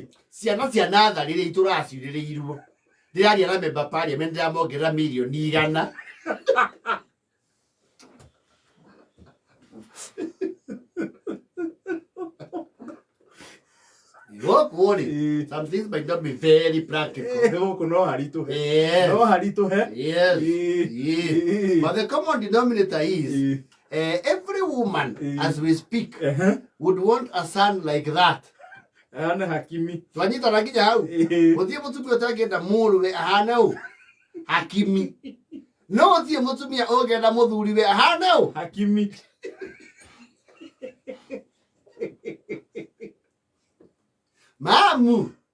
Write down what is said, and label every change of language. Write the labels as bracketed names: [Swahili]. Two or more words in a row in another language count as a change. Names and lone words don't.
[Kikuyu] ciana cia natharĩ rĩ itũraciurĩrĩirwo. Ndĩraria na [English] member parliament [Kikuyu] ndĩramongerera millioni 100. Gũkũ rĩ, [English] some things might not be very practical. [Kikuyu] Gũkũ no haritũhe. [English] Yes. [Kikuyu] No haritũhe. [English] Yes. Yes. But the common denominator is every woman as we speak would want a son like that. [Kikuyu] Ana Hakimi. Twanyitana nginya hau. Mũthiĩ mũtumia ũtangĩenda mũrũwe ahana ũũ. Hakimi. No ũthiĩ mũtumia ũngĩenda mũthuriwe ahana ũũ. Hakimi. Mamu.